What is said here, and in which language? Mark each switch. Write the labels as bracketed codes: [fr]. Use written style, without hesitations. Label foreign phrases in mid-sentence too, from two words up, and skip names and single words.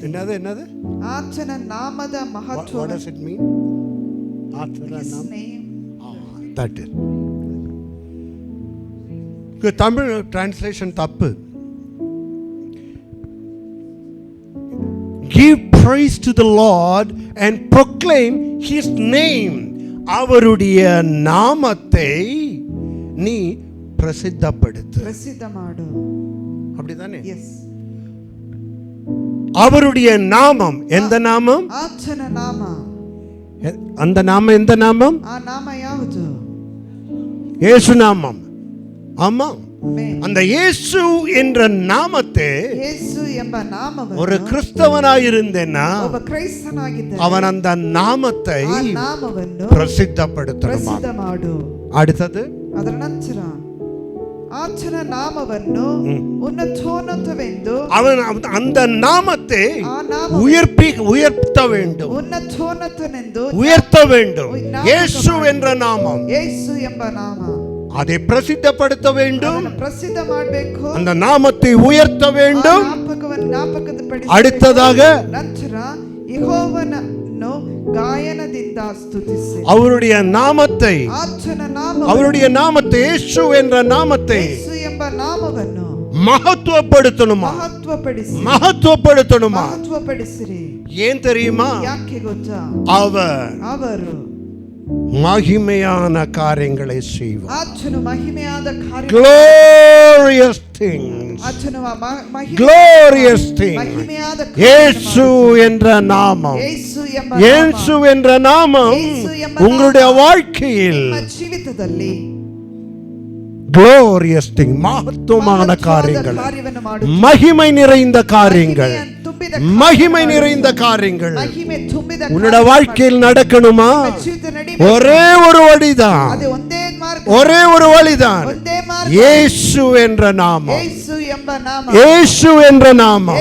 [ta] என்னது என்னது? [kn] ಆತನ ನಾಮದ [en] What [kn] ಮಹತ್ವವನ್ನು. [en] does it mean? ஆத்தன His [ta] நாமம். [en] name. That is. [ta] தமிழ் டிரான்ஸ்லேஷன் தப்பு. [en] Give praise to the Lord and proclaim his name. [ta] அவருடைய நாமத்தை நீ பிரசித்தப்படுத்து. [kn] ಪ್ರಸಿದ್ಧ ಮಾಡು. [ta] அப்படிதானே? [kn] ಎಸ್. [ta] அவருடைய நாமம் எந்த நாமம்? [kn] ಆತನ ನಾಮ. [ta] அந்த நாமம் எந்த நாமம்? [kn] ಆ ನಾಮ ಯಾವುದು? [ta] இயேசு நாமம். ஆமா. [kn] ಆಮೆನ್. [ta] அந்த இயேசு என்ற நாமத்தை [kn] ಯೇಸು ಎಂಬ ನಾಮವನ್ನು [ta] ஒரு கிறிஸ்தவனாயிருந்தேன்னா [kn] ಒಬ್ಬ ಕ್ರೈಸ್ತನಾಗಿದ್ದರೆ [ta] அவன் அந்த நாமத்தை [kn] ಆ ನಾಮವನ್ನು [ta] பிரசித்தப்படுத்தணுமா? [kn] ಪ್ರಸಿದ್ಧ ಮಾಡು. [ta] அடுத்தது [kn] ಅದರ ನಂತರ ಆತನ ನಾಮವನ್ನು ಉನ್ನತೋನ್ನತವೆಂದು, [ta] அவன் அந்த நாமத்தை [kn] ಆ ನಾಮ [ta] உயர்த்த வேண்டும், [kn] ಉನ್ನತೋನ್ನತನೆಂದು [ta] உயர்த்த வேண்டும். இயேசு என்ற நாமம், [kn] ಯೇಸು ಎಂಬ ನಾಮ, [ta] அதை பிரசித்தப்படுத்த வேண்டும். [kn] ಅದನ್ನು ಪ್ರಸಿದ್ಧ ಮಾಡಬೇಕು. [ta] அந்த நாமத்தை உயர்த்த வேண்டும். [kn] ಜ್ಞಾಪಕಪಡಿಸಿ. [ta] அடுத்ததாக [kn] ನಂತರ ಯೆಹೋವನನ್ನು ಗಾಯನದಿಂದ ಸ್ತುತಿಸಿ. [ta] அவருடைய நாமத்தை, [kn] ಆತನ ನಾಮ, [ta] அவருடைய நாமத்தை, இயேசு என்ற நாமத்தை [kn] ಯೇಸು ಎಂಬ ನಾಮವನ್ನು [ta] மகத்துவப்படுத்தணுமா? மகத்துவப்படுத்தணுமா? [kn] ಮಹತ್ವಪಡಿಸಿರಿ. [ta] ஏன் தெரியுமா? [kn] ಯಾಕೆ ಗೊತ್ತಾ? ಅವರು [ta] மகிமையான காரியங்களை செய்வார். [kn] ಆತನು ಮಹಿಮೆಯಾದ ಕಾರ್ಯ, [en] glorious things, [kn] ಆತನು [en] glorious things. [kn] ಮಹಿಮೆಯಾದ [ta] இயேசு என்ற நாமம், [kn] ಯೇಸು ಎಂಬ [ta] இயேசு என்ற நாமம் உங்களுடைய வாழ்க்கையில் [kn] ಜೀವಿತದಲ್ಲಿ [en] glorious thing, [ta] மகத்துவமான காரியங்கள், மகிமை நிறைந்த காரியங்கள், மகிமை நிறைந்த காரியங்கள் உன்னுடைய வாழ்க்கையில் நடக்கணுமா? ஒரே ஒரு வழிதான், ஒரே ஒரு வழிதான். இயேசு என்ற நாமம், இயேசு என்ற நாமம்.